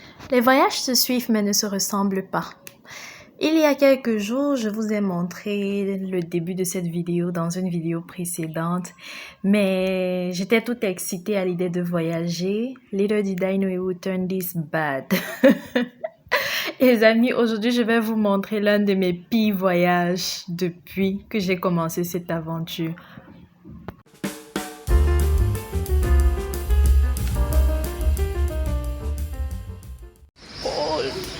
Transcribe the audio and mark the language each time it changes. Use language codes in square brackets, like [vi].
[fr] Les voyages se suivent mais ne se ressemblent pas. Il y a quelques jours, je vous ai montré le début de cette vidéo dans une vidéo précédente, mais j'étais toute excitée à l'idée de voyager. [en] Little did I know it would turn this bad. [fr] Et les amis, aujourd'hui, je vais vous montrer l'un de mes pires voyages depuis que j'ai commencé cette aventure. [en] Cold.